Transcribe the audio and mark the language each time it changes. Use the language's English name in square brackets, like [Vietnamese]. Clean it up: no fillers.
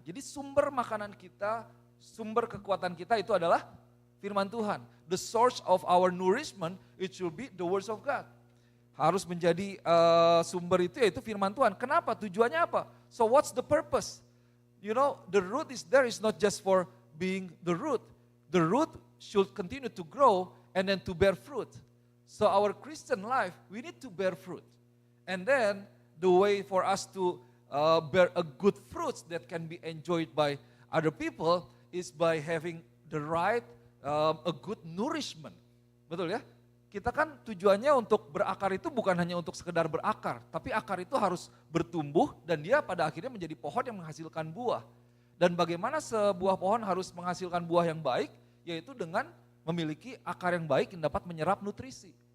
[Indonesian] Jadi sumber makanan kita, sumber kekuatan kita itu adalah firman Tuhan. [English] The source of our nourishment, it should be the words of God. [Indonesian] Harus menjadi sumber itu yaitu firman Tuhan. Kenapa? Tujuannya apa? [English] So what's the purpose? You know, the root is there is not just for being the root. The root should continue to grow and then to bear fruit. So our Christian life, we need to bear fruit. And then the way for us to bear a good fruits that can be enjoyed by other people is by having the right, a good nourishment. [Indonesian] Betul ya? Kita kan tujuannya untuk berakar itu bukan hanya untuk sekedar berakar, tapi akar itu harus bertumbuh dan dia pada akhirnya menjadi pohon yang menghasilkan buah. Dan bagaimana sebuah pohon harus menghasilkan buah yang baik, yaitu dengan memiliki akar yang baik yang dapat menyerap nutrisi.